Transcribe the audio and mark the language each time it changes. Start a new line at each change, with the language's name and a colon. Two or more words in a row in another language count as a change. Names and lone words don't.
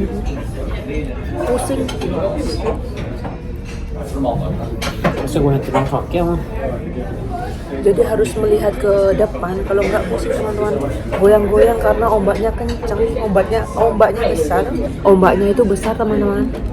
Indonesian: Pusing.
Norwegian: Og så gå hen til den taket. Ja.
Indonesian: Jadi harus melihat ke depan, kalau nggak pusing teman-teman. Goyang-goyang karena ombaknya kencang, ombaknya besar. Ombaknya itu besar teman-teman.